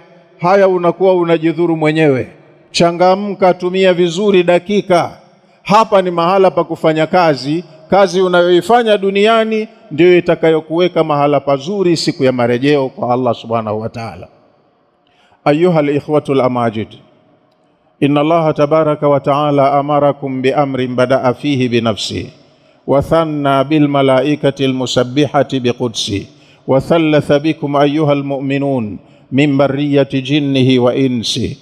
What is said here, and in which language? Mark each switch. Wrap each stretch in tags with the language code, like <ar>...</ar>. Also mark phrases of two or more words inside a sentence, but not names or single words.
<sw>Haya unakuwa unajidhuru mwenyewe. Changamka, tumia vizuri dakika. Hapa ni mahala pa kufanya kazi. Kazi unayoifanya duniani ndio itakayokuweka mahala pazuri siku ya marejeo kwa</sw> <ar>الله سبحانه وتعالى. أيها الإخوة الأماجد إن الله تبارك وتعالى أمركم بأمر بدأ فيه بنفسه وثنى بالملائكة المسبحة بقدسه وثلث بكم أيها المؤمنون من برية جنه وإنسه.</ar>